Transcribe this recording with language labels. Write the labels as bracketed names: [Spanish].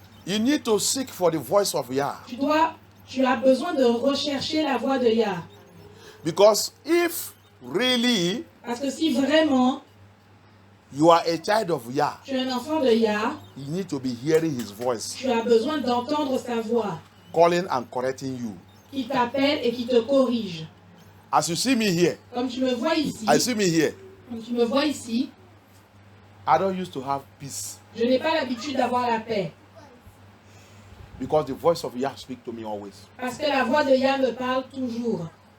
[English] You need to seek for the voice of Yah. [French] Tu as besoin de rechercher la voix de Yah. [English] Because if really [French] Parce que si vraiment [English] you are a child of Yah, [French] tu es un enfant de Yah, [English] you need to be hearing his voice, [French] tu as besoin d'entendre sa voix [English] calling and correcting you. [French] qui t'appelle et qui te corrige. [English] As you see me here, [French] Comme tu me vois ici, [English] I see me here. [French] comme tu me vois ici, [English] I don't used to have peace [French] je n'ai pas l'habitude d'avoir la paix. [English] because the voice of Yah speaks to me always. [French] Parce que la voix de Yah me parle toujours.